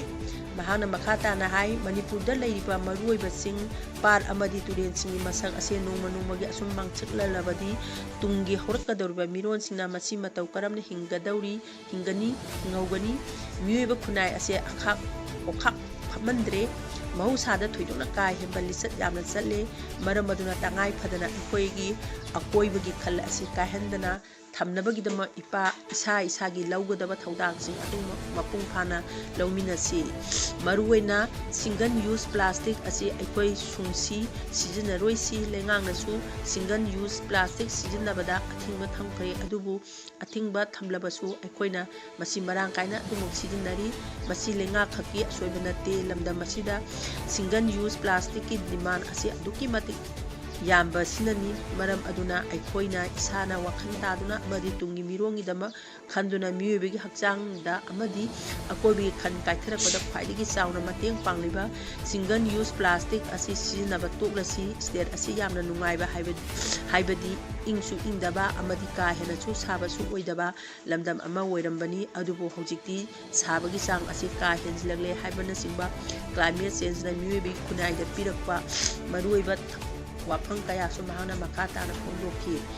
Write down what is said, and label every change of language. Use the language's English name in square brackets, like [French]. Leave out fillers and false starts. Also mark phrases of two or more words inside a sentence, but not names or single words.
[Manipuri] mahana makhata na hai Manipurda laiba maruoiba sing par amadi turen singi masak ase nongmagi asum mangchiklalabadi tungi horakadorba miron singna masi matau karamna hingani miyuiba khunai ase okhak phamandre mahusada thoidona kai hemba lisat yamna challe maram aduna tangai phadana akoigi akoibagi khal asi kahendana thamnabagidama ipa isagi laugadaba thaudang sing adu mapung phana lauminasi maruoina [English] single use plastic [Manipuri] asi aikoi sungsi sijinaroi si lengang nasu [English] single use plastic [Manipuri] sijinabada athingba thamkhre adubu athingba thamlabasu aikoina masi marang kaina adumuk sijinari masi lenga khaki asoibanate lamda masida [English] single use plastic [Manipuri] ki demand asi aduki matik yamba sinani maram aduna aikoina isana wakhan taduna amadi tungi mirongi dama khanduna miyubegi hakchang da amadi akobi khan kaitharakoda khwaidigi chauna mateng pangliba [English] single use plastic [Manipuri] asi sinaba toklasi state asi yamna nungaiba haibadi ingsu ingdaba amadi ka hena chu sabasu oidaba lamdam ama oirambani adubu hojikti sabagi chang asi ka henjlagle haibana singba [English] climate change [Manipuri] na miyubegi khunai da pirakpa maruiba wafang kaya sumahana makata na phongdokhi